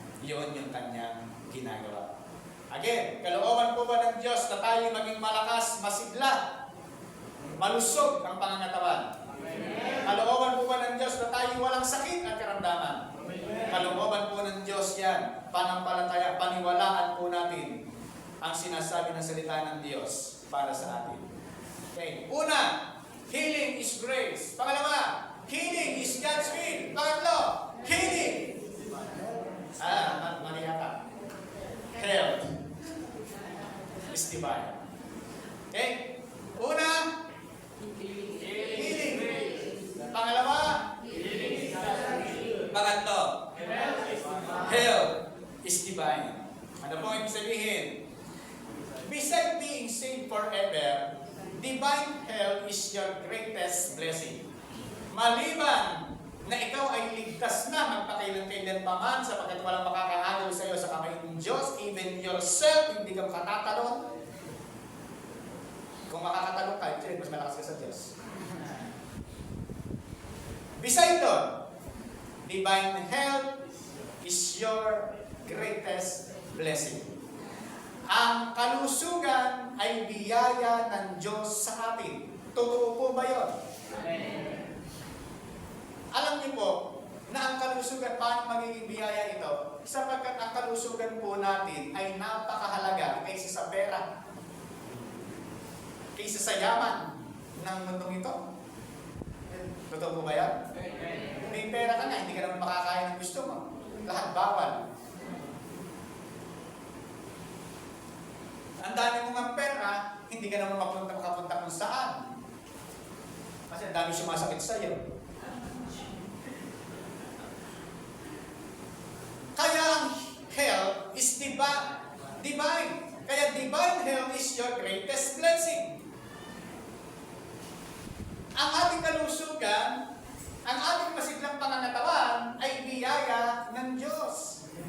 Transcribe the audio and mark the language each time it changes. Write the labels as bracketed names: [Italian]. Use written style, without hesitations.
[Filipino] Yun yung Kanyang ginagawa. Again, kalooban po ba ng Diyos na tayo maging malakas, masigla, malusog ang pangangatawan? Kalooban po ba ng Diyos na tayo walang sakit at karamdaman? Kalooban po ng Diyos yan. Panampalataya, paniwalaan po natin ang sinasabi ng salita ng Diyos para sa atin. [English] Okay. [Filipino] Una, [English] healing is grace. [Filipino] Pangalawa, [English] healing is God's will. [Filipino] Pangatlo, healing. Mali yata. [English] Health is divine. Okay? [Filipino] Una, healing. Pangalawa, pangatlo, [English] health is divine. [Filipino] Ano po ibig sabihin? [English] Beside being saved forever, divine health is your greatest blessing. [Filipino] Maliban na ikaw ay ligtas na magpakailan-kailan pa man sapagkat walang makakaagaw sa iyo sa kamay ng Diyos, [English] even yourself, [Filipino] hindi ka makatatalon. Kung makakatalon ka, mas malakas ka sa Diyos. [English] Beside [Filipino] doon, [English] divine health is your greatest blessing. [Filipino] Ang kalusugan ay biyaya ng Diyos sa atin. Totoo po ba yun? Alam niyo po na ang kalusugan, paano magiging biyaya ito? Sapagkat ang kalusugan po natin ay napakahalaga kaysa sa pera, kaysa sa yaman ng mundong ito. Totoo po ba yan? May pera ka na, hindi ka naman makakain ng gusto mo. Lahat bawal. Ang dami mong ang pera, hindi ka naman makapunta kung saan. Kasi ang dami sumasakit sa iyo. Kaya ang [English] health is divine. [Filipino] Kaya [English] divine health is your greatest blessing. [Filipino] Ang ating kalusugan, ang ating masiglang pangangatawan ay biyaya ng Diyos.